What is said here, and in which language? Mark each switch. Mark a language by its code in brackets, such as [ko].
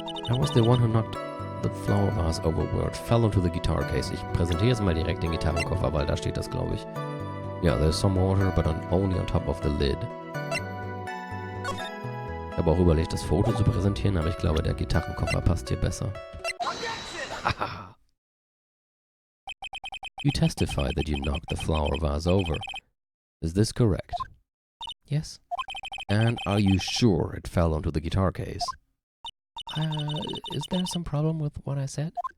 [en] I was the one who knocked the flower vase over where it fell onto the guitar case. [de] Ich präsentiere jetzt mal direkt den Gitarrenkoffer, weil da steht das, glaube ich. [en] Yeah, there's some water, but only on top of the lid. [de] Ich habe auch überlegt, das Foto zu präsentieren, aber ich glaube, der Gitarrenkoffer passt hier besser. [en] You testified that you knocked the flower vase over. Is this correct? Yes. And are you sure it fell onto the guitar case? Is there some problem with what I said?